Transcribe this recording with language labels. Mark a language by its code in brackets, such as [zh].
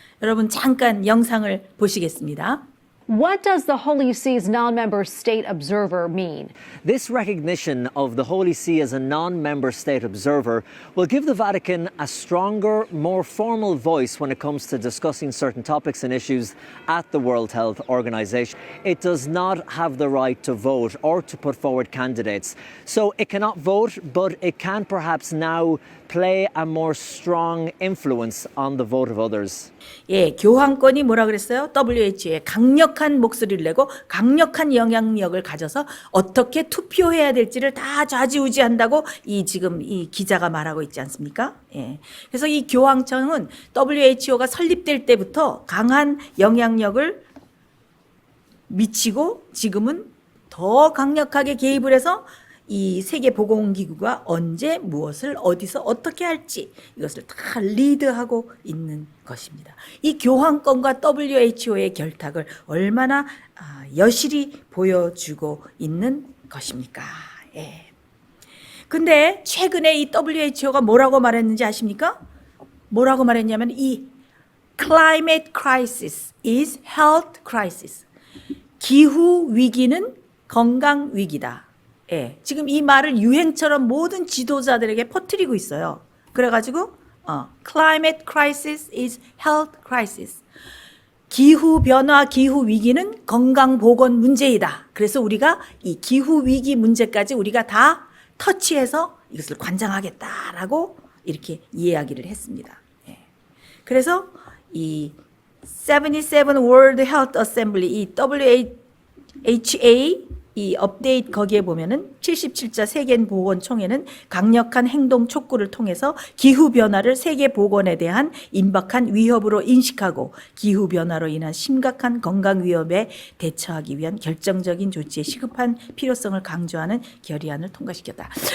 [ko] 여러분 잠깐 영상을 보시겠습니다. [en] What does the Holy See's non-member state observer mean? This recognition of the Holy See as a non-member state observer will give the Vatican a stronger, more formal voice when it comes to discussing certain topics and issues at the World Health Organization. It does not have the right to vote or to put forward candidates. So it cannot vote, but it can perhaps now play a more strong influence on the vote of others. [ko] 예, 교황권이 뭐라 그랬어요? WHO에 강력한 목소리를 내고 강력한 영향력을 가져서 어떻게 투표해야 될지를 다 좌지우지한다고 지금 이 기자가 말하고 있지 않습니까? 예. 그래서 이 교황청은 WHO가 설립될 때부터 강한 영향력을 미치고 지금은 더 강력하게 개입을 해서 이 세계보건기구가 언제 무엇을 어디서 어떻게 할지 이것을 다 리드하고 있는 것입니다. 이 교황권과 WHO의 결탁을 얼마나 여실히 보여주고 있는 것입니까? 예. 근데 최근에 이 WHO가 뭐라고 말했는지 아십니까? 뭐라고 말했냐면 이 [en] climate crisis is health crisis. [ko] 기후 위기는 건강 위기다. 예, 지금 이 말을 유행처럼 모든 지도자들에게 퍼뜨리고 있어요. 그래가지고 [en] climate crisis is health crisis. [ko] 기후 변화, 기후 위기는 건강 보건 문제이다. 그래서 우리가 이 기후 위기 문제까지 우리가 다 터치해서 이것을 관장하겠다라고 이렇게 이야기를 했습니다. 예. 그래서 이 77 World Health Assembly, 이 WHA 이 업데이트 거기에 보면은 77자 세계보건총회는 강력한 행동 촉구를 통해서 기후변화를 세계보건에 대한 임박한 위협으로 인식하고 기후변화로 인한 심각한 건강 위협에 대처하기 위한 결정적인 조치의 시급한 필요성을 강조하는 결의안을 통과시켰다.